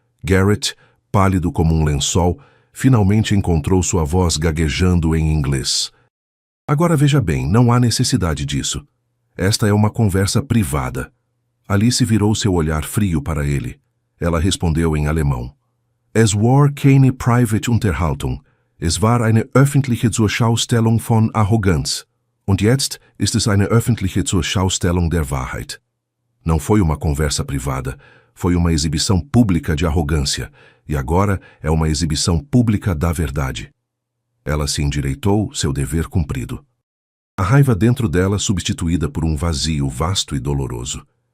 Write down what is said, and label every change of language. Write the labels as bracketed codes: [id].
[pt] Garrett, pálido como um lençol, finalmente encontrou sua voz gaguejando em inglês. Agora veja bem, não há necessidade disso. Esta é uma conversa privada. Alice virou seu olhar frio para ele. Ela respondeu em alemão. [de] Es war keine private Unterhaltung. Es war eine öffentliche Zurschaustellung von Arroganz. Und jetzt ist es eine öffentliche Zurschaustellung der Wahrheit. [pt] Não foi uma conversa privada. Foi uma exibição pública de arrogância. E agora é uma exibição pública da verdade. Ela se endireitou, seu dever cumprido. A raiva dentro dela substituída por um vazio vasto e doloroso.